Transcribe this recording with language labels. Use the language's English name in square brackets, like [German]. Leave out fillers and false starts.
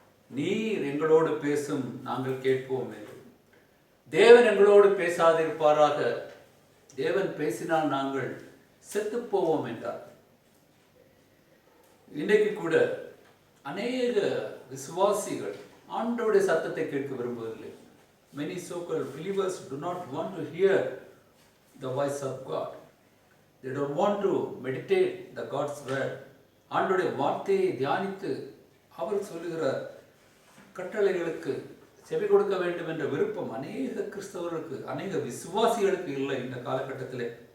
[Tamil] நீர் எங்களோடு பேசும், நாங்கள் கேட்போம் என்று. தேவன் எங்களோடு பேசாதிருப்பாராக, தேவன் பேசினால் நாங்கள் செத்து போவோம் என்றார். இன்றைக்கு கூட அநேக விசுவாசிகள் ஆண்டவருடைய சத்தத்தை கேட்க விரும்புவதில்லை. [English] Many so-called believers do not want to hear the voice of God. They don't want to meditate the God's word. [Tamil] ஆண்டவருடைய வார்த்தையை தியானித்து அவர் சொல்லுகிற கட்டளைகளுக்கு செவி கொடுக்க வேண்டும் என்ற விருப்பம் அநேக கிறிஸ்தவர்களுக்கு, அநேக விசுவாசிகளுக்கு இல்லை இந்த காலகட்டத்திலே.